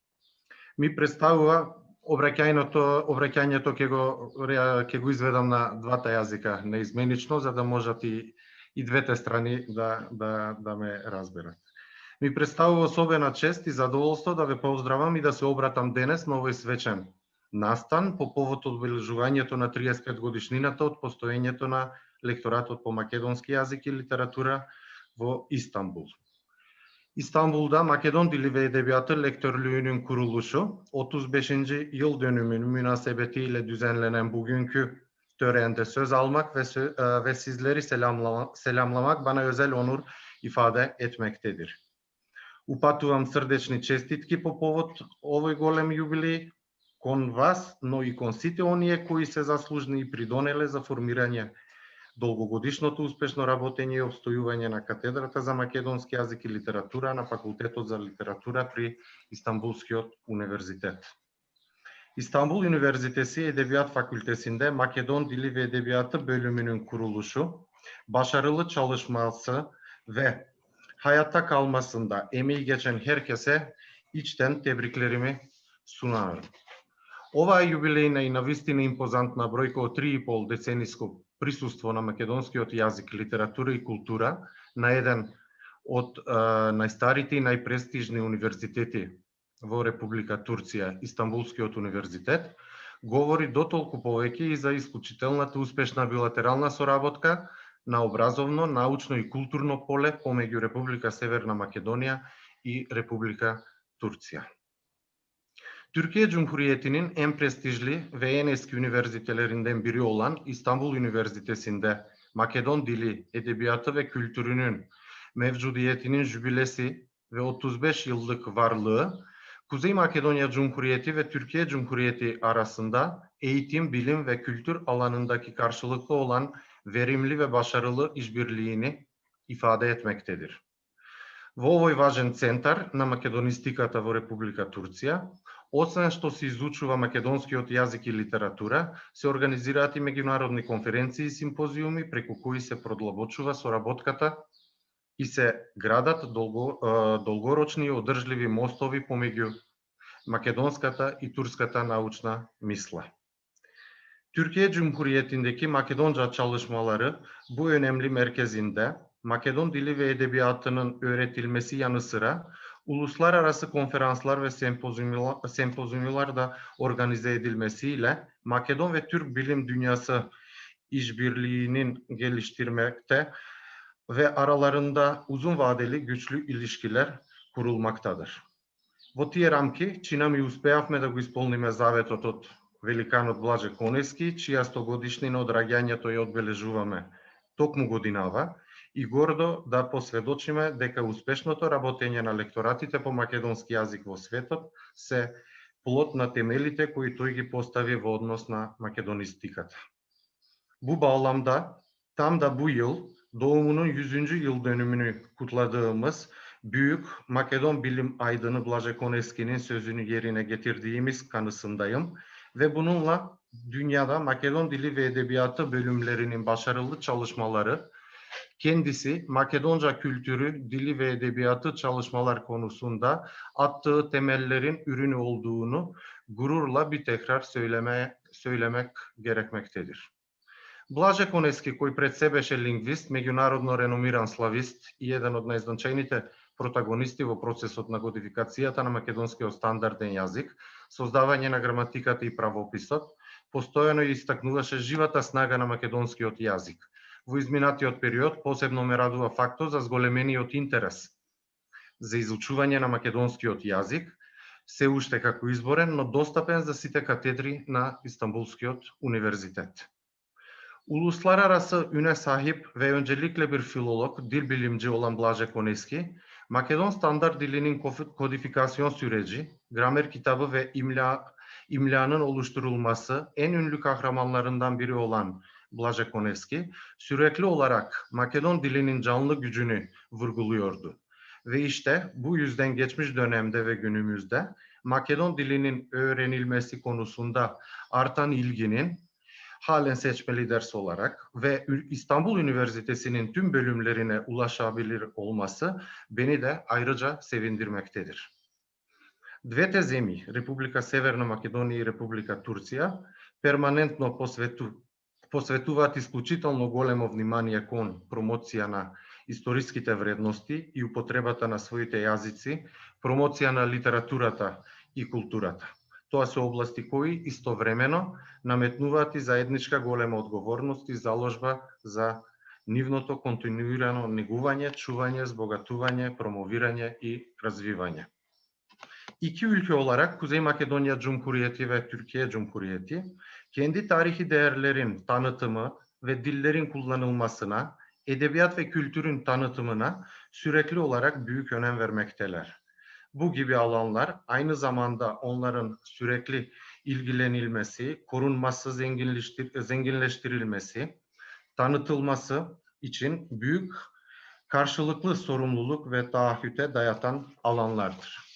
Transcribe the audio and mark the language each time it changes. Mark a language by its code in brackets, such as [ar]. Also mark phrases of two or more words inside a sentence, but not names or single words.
[mk] Ми представува обраќањето ќе го изведам на двата јазика неизменично, за да можат и двете страни да ме разберат. Ми представува особена чест и задоволство да ве поздравам и да се обратам денес на овој свечен настан по повод одбележувањето на 35 годишнината од постоењето на лекторатот по македонски јазик и литература во Истанбул. [tr] İstanbul'da Makedon Dili ve Edebiyatı Lektörlüğünün kuruluşu 35. yıl dönümünün münasebetiyle düzenlenen bugünkü törende söz almak ve sizleri selamlamak bana özel onur ifade etmektedir. [mk] Упатувам срдечни честитки по повод овој голем јубилеј кон вас, но и кон сите оние кои се заслужни и придонеле за формирање долгогодишното успешно работење и обстојување на катедрата за македонски јазик и литература на Факултетот за литература при Истанбулскиот универзитет. [tr] İstanbul Üniversitesi Edebiyat Fakültesi'nde Makedon Dili ve Edebiyatı bölümünün kuruluşu, başarılı çalışması ve hayatta kalmasında emeği geçen herkese içten tebriklerimi sunarım. [mk] Ова е јубилејна и навистина импозантна бројка од 3,5 децениско присуство на македонскиот јазик, литература и култура на еден од најстарите и најпрестижни универзитети во Република Турција, Истанбулскиот универзитет, говори дотолку повеќе и за исклучителната успешна билатерална соработка на образовно, научно и културно поле помеѓу Република Северна Македонија и Република Турција. [tr] Türkiye Cumhuriyeti'nin en prestijli ve en eski üniversitelerinden biri olan İstanbul Üniversitesi'nde Makedon Dili, Edebiyatı ve Kültürünün mevcudiyetinin jübilesi ve 35 yıllık varlığı, Kuzey Makedonya Cumhuriyeti ve Türkiye Cumhuriyeti arasında eğitim, bilim ve kültür alanındaki karşılıklı olan verimli ve başarılı işbirliğini ifade etmektedir. [mk] Во овој важен центар на македонистиката во Република Турција, освен што се изучува македонскиот јазик и литература, се организираат и меѓународни конференции и симпозиуми преку кои се продлабочува соработката и се градат долгорочни и одржливи мостови помеѓу македонската и турската научна мисла. [tr] Türkiye Cumhuriyeti'ndeki Makedonca çalışmaları bu önemli merkezinde Makedon dili ve edebiyatının öğretilmesi yanı sıra Uluslararası konferanslar ve sempozyumlar da organize edilmesiyle Makedon ve Türk bilim dünyası işbirliğinin geliştirmekte ve aralarında uzun vadeli güçlü ilişkiler kurulmaktadır. [mk] Во тие рамки, чина ми успеавме да го исполниме заветот од великанот Блаже Конески, чија 100-годишнина од раѓањето ја одбележуваме токму годинава, и гордо да посведочиме дека успешното работење на лекторатите по македонски јазик во светот се плод на темелите кои тој ги постави во однос на македонистиката. [tr] Bu bağlamda tam da bu yıl doğumunun 100. yıl dönümünü kutladığımız Büyük Makedon Bilim Aydını Blaže Koneski'nin sözünü yerine getirdiğimiz kanısındayım ve bununla dünyada Makedon dili ve edebiyatı bölümlerinin başarılı çalışmaları, kendisi Makedonca kültürü, dili ve edebiyatı çalışmalar konusunda attığı temellerin ürünü olduğunu gururla bir tekrar söylemek gerekmektedir. [mk] Блаже Конески, кој пред се беше лингвист, меѓународно реномиран славист и еден од најзначајните протагонисти во процесот на кодификацијата на македонскиот стандарден јазик, создавање на граматиката и правописот, постојано истакнуваше живата снага на македонскиот јазик. Во изминатиот период посебно ме радува фактот за зголемениот интерес за изучување на македонскиот јазик, се уште како изборен, но достапен за сите катедри на Истанбулскиот универзитет. [tr] Uluslararası üne sahip ve öncelikle bir filolog, dil bilimci olan Blaže Koneski, Makedon standart dilinin kodifikasyon süreci, gramer kitabı ve imlanın oluşturulması en ünlü kahramanlarından biri olan Blaže Koneski, sürekli olarak Makedon dilinin canlı gücünü vurguluyordu. Ve işte bu yüzden geçmiş dönemde ve günümüzde Makedon dilinin öğrenilmesi konusunda artan ilginin halen seçmeli ders olarak ve İstanbul Üniversitesi'nin tüm bölümlerine ulaşabilir olması beni de ayrıca sevindirmektedir. [mk] Двете земји, Република Северна Македонија и Република Турција, перманентно посветуваат исклучително големо внимание кон промоција на историските вредности и употребата на своите јазици, промоција на литературата и културата. Тоа се области кои истовремено наметнуваат и заедничка голема одговорност и заложба за нивното континуирано негување, чување, збогатување, промовирање и развивање. [tr] İki ülke olarak Kuzey Makedonya Cumhuriyeti ve Türkiye Cumhuriyeti, kendi tarihi değerlerin tanıtımı ve dillerin kullanılmasına, edebiyat ve kültürün tanıtımına sürekli olarak büyük önem vermekteler. Bu gibi alanlar aynı zamanda onların sürekli ilgilenilmesi, korunması, zenginleştirilmesi, tanıtılması için büyük karşılıklı sorumluluk ve taahhüte dayatan alanlardır.